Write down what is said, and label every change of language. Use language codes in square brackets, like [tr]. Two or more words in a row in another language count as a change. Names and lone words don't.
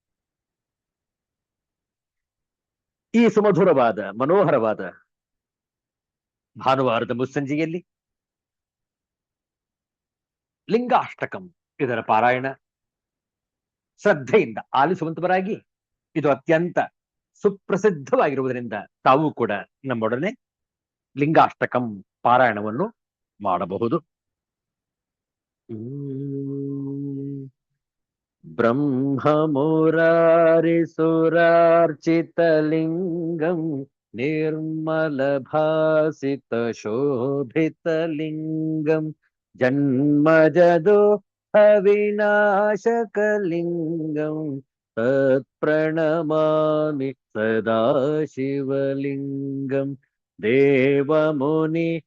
[kn] ಈ ಸುಮಧುರವಾದ ಮನೋಹರವಾದ ಭಾನುವಾರದ ಮುಸ್ಸಂಜೆಯಲ್ಲಿ ಲಿಂಗಾಷ್ಟಕಂ ಇದರ ಪಾರಾಯಣ ಶ್ರದ್ಧೆಯಿಂದ ಆಲಿಸುವಂತವರಾಗಿ, ಇದು ಅತ್ಯಂತ ಸುಪ್ರಸಿದ್ಧವಾಗಿರುವುದರಿಂದ ತಾವು ಕೂಡ ನಮ್ಮೊಡನೆ ಲಿಂಗಾಷ್ಟಕಂ ಪಾರಾಯಣವನ್ನು ಮಾಡಬಹುದು. [sa] ಬ್ರಹ್ಮಮುರಾರಿಸುರಾರ್ಚಿತಲಿಂಗಂ ನಿರ್ಮಲಭಾಸಿತಶೋಭಿತಲಿಂಗಂ ಜನ್ಮಜದೋ ಅವಿನಾಶಕಲಿಂಗಂ ತತ್ಪ್ರಣಮಾಮಿ ಸದಾ ಶಿವಲಿಂಗಂ ದೇವಮುನಿ